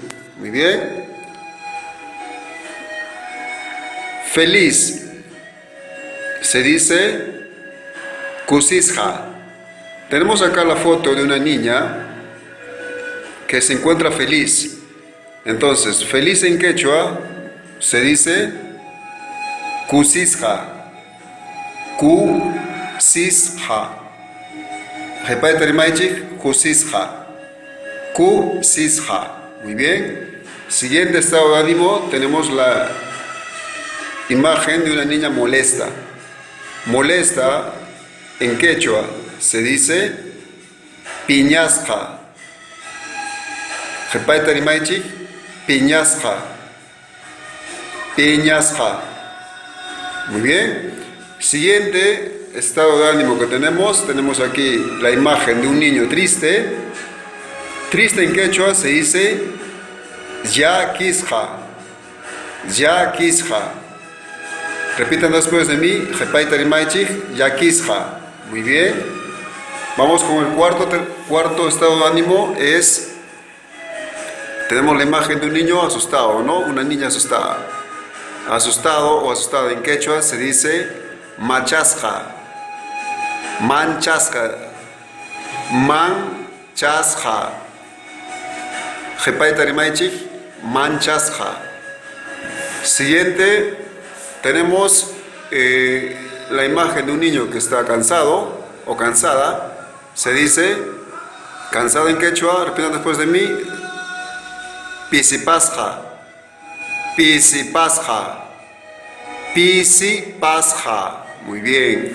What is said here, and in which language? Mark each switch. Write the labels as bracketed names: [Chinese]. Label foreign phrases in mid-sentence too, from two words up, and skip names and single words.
[Spanish] Muy bien. Feliz se dice kusisja. Tenemos acá la foto de una niña que se encuentra feliz. Entonces, feliz en quechua se dice kusisja. Kusisja. Repite [Quechua] rimaichik, kusisja. [Spanish] Kusisja. Muy bien. Siguiente estado de ánimo, tenemos la imagen de una niña molesta. Molesta en quechua se dice piñasja. Repite [Quechua] rimaichik, piñasja. [Spanish] Piñasja. Muy bien. Siguiente estado de ánimo que tenemos aquí la imagen de un niño triste. Triste en quechua se dice yaquisja. Yaquisja. Repitan después de mí, [Quechua] Jepaita rimaichik, yaquisja. [Spanish] Muy bien. Vamos con el cuarto estado de ánimo. Tenemos la imagen de un niño asustado, ¿no? Una niña asustada. Asustado o asustada en quechua se dice machasja. [Quechua] Manchasja. Manchasja. Jepaita rimaichik, manchasja. [Spanish] Siguiente, tenemos la imagen de un niño que está cansado o cansada. Se dice cansado en quechua, repitan después de mí, pisipasja. [Quechua] Pisipasja. Pisipasja. [Spanish] Muy bien.